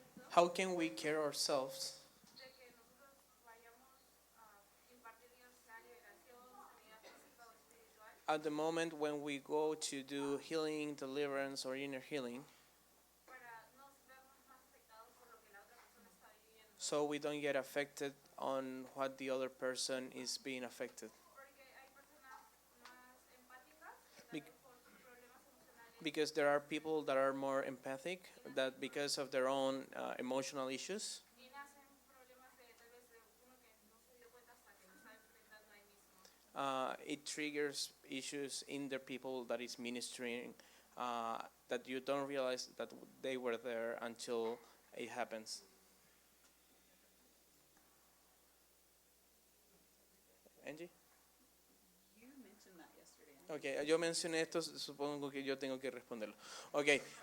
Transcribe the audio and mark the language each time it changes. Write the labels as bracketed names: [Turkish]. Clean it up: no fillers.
[English] How can we care ourselves [Spanish] de que nosotros vayamos a impartir ya sea liberación, sanidad física o espiritual, [English] at the moment when we go to do healing, deliverance, or inner healing, [Spanish] para no vernos más afectados por lo que la otra persona está viviendo? [English] so we don't get affected on what the other person is being affected? [Spanish] Porque hay personas más empáticas que [English] Bec- [Spanish] también por sus problemas emocionales [English] Because there are people that are more empathic, that because of their own emotional issues, [Spanish] y nacen problemas de tal vez de uno que no se dio cuenta hasta que lo está enfrentando ahí mismo. [English] it triggers issues in the people that is ministering that you don't realize that they were there until it happens. Angie? You mentioned that yesterday. [Spanish] Okay, yo mencioné esto, supongo que yo tengo que responderlo. Okay.